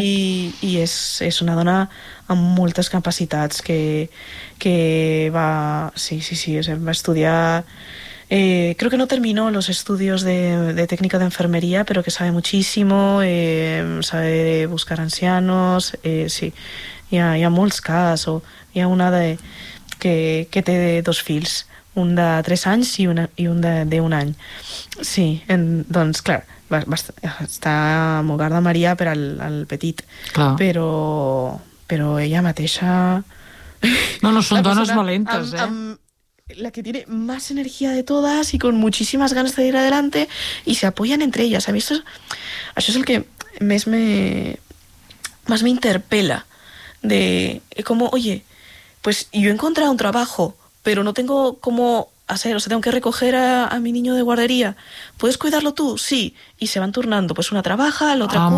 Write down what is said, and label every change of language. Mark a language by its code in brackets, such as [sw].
[ca] I és una dona amb moltes capacitats que va... Sí, va estudiar... [es] creo que no terminó los estudios de técnica de enfermería, pero que sabe muchísimo, sabe buscar ancianos, sí. [ca] Hi ha molts cas, o hi ha una que té dos fills, un de 3 anys i un d'un any. Sí, doncs clar, està amb Hogar de María per al petit, clar. Però ella mateixa... No, són dones valentes, [es] La que tiene más energía de todas y con muchísimas ganas de ir adelante y se apoyan entre ellas. [ca] A mí això és el que més me interpela. [es] De como, oye, pues yo he encontrado un trabajo, pero no tengo cómo hacer, o sea, tengo que recoger a mi niño de guardería. ¿Puedes cuidarlo tú? Sí. Y se van turnando, pues una trabaja, la otra cuida,